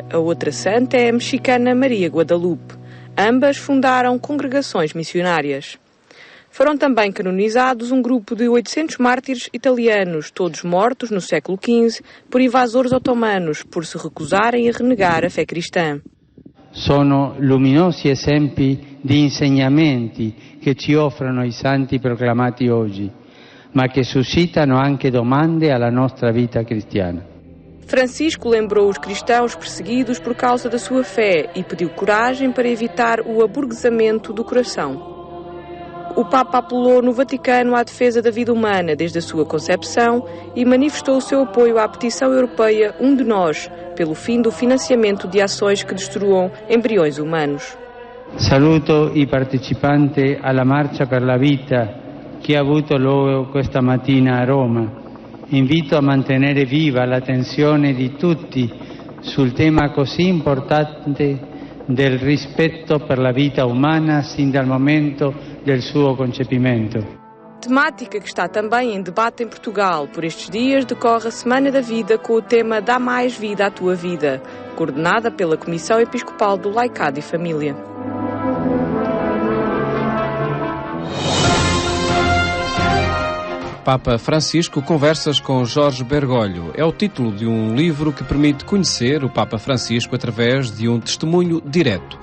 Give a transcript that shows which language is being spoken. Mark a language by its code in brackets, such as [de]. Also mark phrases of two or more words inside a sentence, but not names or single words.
[pt] A outra santa é a mexicana Maria Guadalupe. Ambas fundaram congregações missionárias. Foram também canonizados um grupo de 800 mártires italianos, todos mortos no século XV por invasores otomanos, por se recusarem a renegar a fé cristã. [it] Sono luminosi esempi di insegnamenti che ci offrono i santi proclamati oggi, ma che suscitano anche domande alla nostra vita cristiana. [pt] Francisco lembrou os cristãos perseguidos por causa da sua fé e pediu coragem para evitar o aburguesamento do coração. O Papa apelou no Vaticano à defesa da vida humana desde a sua concepção e manifestou o seu apoio à petição europeia Um de Nós, pelo fim do financiamento de ações que destruam embriões humanos. [it] Saluto i partecipanti alla Marcia per la Vita che ha avuto luogo questa mattina a Roma. Invito a mantenere viva l'attenzione di tutti sul tema così importante del rispetto per la vita umana sin dal momento del suo concepimento. [pt] Temática que está também em debate em Portugal. Por estes dias decorre a Semana da Vida com o tema Dá Mais Vida à Tua Vida, coordenada pela Comissão Episcopal do Laicado e Família. Papa Francisco Conversas com Jorge Bergoglio é o título de um livro que permite conhecer o Papa Francisco através de um testemunho direto.